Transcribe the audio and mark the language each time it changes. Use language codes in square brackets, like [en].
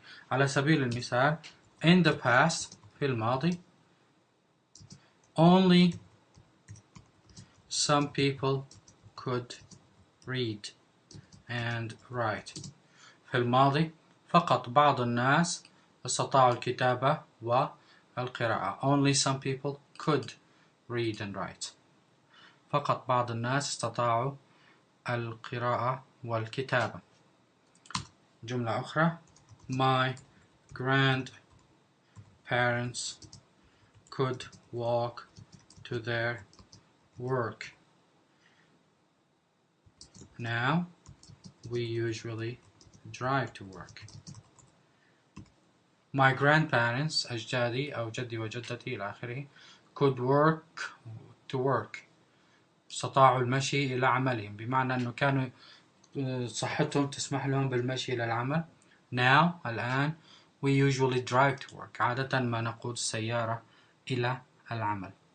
[ar] على سبيل المثال [en] in the past [ar] في الماضي [en] only some people could read and write. [ar] في الماضي فقط بعض الناس استطاعوا الكتابة والقراءة. [en] Only some people could read and write. [ar] فقط بعض الناس استطاعوا القراءة والكتابة. جملة أخرى [en] my grandparents could walk to their work. Now we usually drive to work. My grandparents [ar] أجدادي أو جدي وجدتي إلى آخره [en] could to work [ar] استطاعوا المشي إلى عملهم، بمعنى أنه كانوا صحتهم تسمح لهم بالمشي إلى العمل. Now الآن [en] we usually drive to work [ar] عادة ما نقود السيارة إلى العمل.